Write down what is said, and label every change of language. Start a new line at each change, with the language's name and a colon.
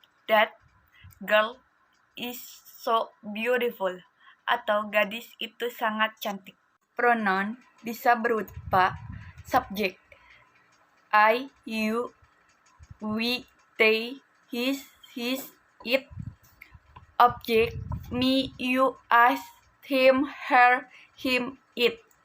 English: That girl is so beautiful.
Indonesian: Atau gadis itu sangat cantik. Pronoun bisa berupa subjek
English: I, you, we, they, his, it.
Indonesian: Objek
English: me, you, us, him, her, him, it.